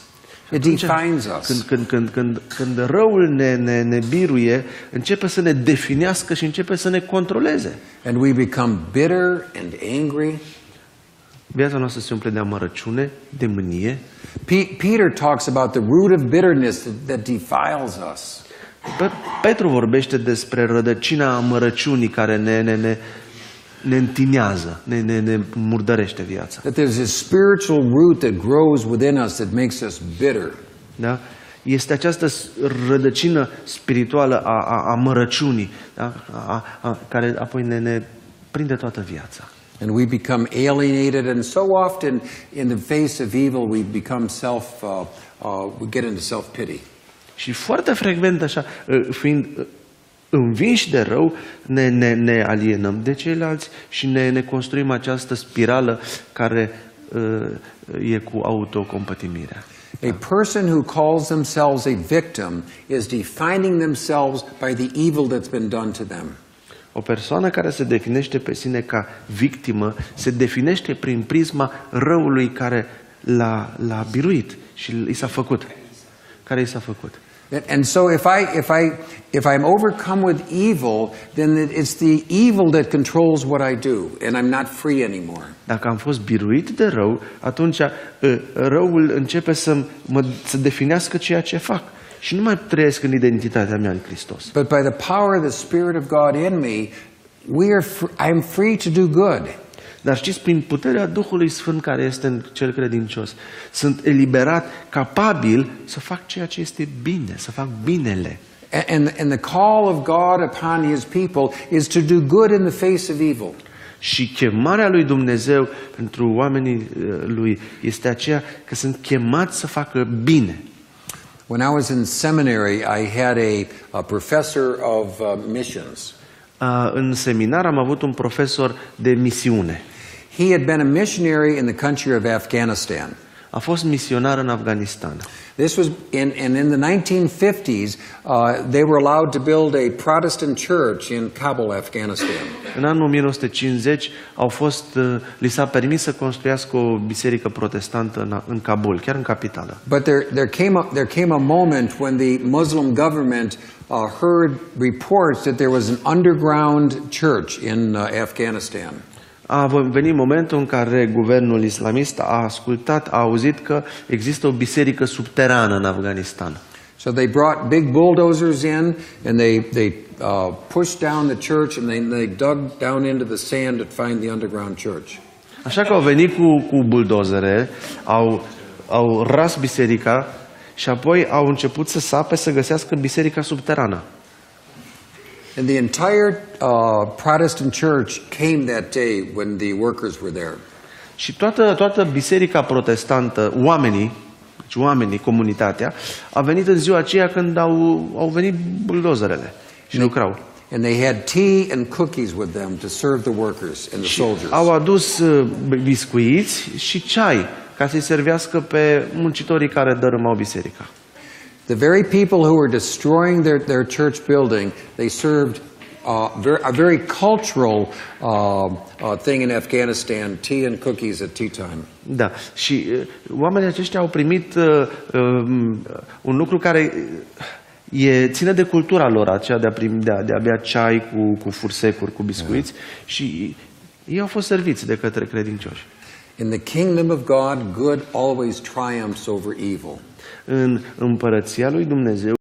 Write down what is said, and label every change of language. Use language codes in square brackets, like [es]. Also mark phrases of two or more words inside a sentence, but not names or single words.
[en] It defines us. [ro] Când răul ne biruie, începe să ne definească și începe să ne controleze. [en] And we become bitter and angry. [ro] Viața noastră se umple de amărăciune, de mânie. [en] Peter talks about the root of bitterness that defiles us. [ro] Petru vorbește despre rădăcina amărăciunii care ne întinează, ne murdărește viața. [en] That there's a spiritual root that grows within us that makes us bitter. [ro] Da? Este această rădăcină spirituală a amărăciunii, da? Care apoi ne prinde toată viața. [en] And we become alienated, and so often in the face of evil we become we get into self-pity. [ro] Și foarte frecvent așa, fiind învinși de rău, ne alienăm de ceilalți și ne construim această spirală care e cu autocompătimirea. [en] A person who calls themselves a victim is defining themselves by the evil that's been done to them. [ro] O persoană care se definește pe sine ca victimă se definește prin prisma răului care l-a biruit și i s-a făcut. Care i s-a făcut. [en] And so if I'm overcome with evil, then it's the evil that controls what I do, and I'm not free anymore. [ro] Dacă am fost biruit de rău, atunci răul începe să definească ceea ce fac. Și nu mai trăiesc în identitatea mea în Hristos. [en] But by the power of the Spirit of God in me, I'm free to do good. [ro] Dar știți, prin puterea Duhului Sfânt care este în cel credincios, sunt eliberat, capabil să fac ceea ce este bine, să fac binele. [en] And the call of God upon His people is to do good in the face of evil. [ro] Și chemarea lui Dumnezeu pentru oamenii lui este aceea că sunt chemați să facă bine. [en] When I was in seminary, I had a professor of missions. [ro] În seminar am avut un profesor de misiune. [en] He had been a missionary in the country of Afghanistan. [ro] A fost misionar în Afganistan. [en] This was in the 1950s. They were allowed to build a Protestant church in Kabul, Afghanistan. [ro] În anul 1950 li s-a permis să construiască o biserică protestantă în Kabul, chiar în capitală. [en] But there came a moment when the Muslim government heard reports that there was an underground church in Afghanistan. [ro] A venit momentul în care guvernul islamist a auzit că există o biserică subterană în Afganistan. [en] So they brought big bulldozers in and they pushed down the church and they dug down into the sand to find the underground church. [ro] Așa că au venit cu buldozere, au ras biserica și apoi au început să sape să găsească biserica subterană. [en] And the entire Protestant church came that day when the workers were there. [ro] Și toată biserica protestantă, oamenii, comunitatea, a venit în ziua aceea când au venit buldozerele și lucrau. [en] And they had tea and cookies with them to serve the workers and the soldiers. [ro] Au adus biscuiți și ceai ca să-i servească pe muncitorii care dărâmau biserica. [en] The very people who were destroying their church building, they served a very cultural thing in Afghanistan, tea and cookies at tea time. [ro] Da, și oamenii aceștia au primit un lucru care ține de cultura lor, aceea de a bea ceai cu fursecuri, cu biscuiți, și ei au fost serviți de către credincioși. [en] In the kingdom of God, good always triumphs over evil. [ro] În împărăția lui Dumnezeu,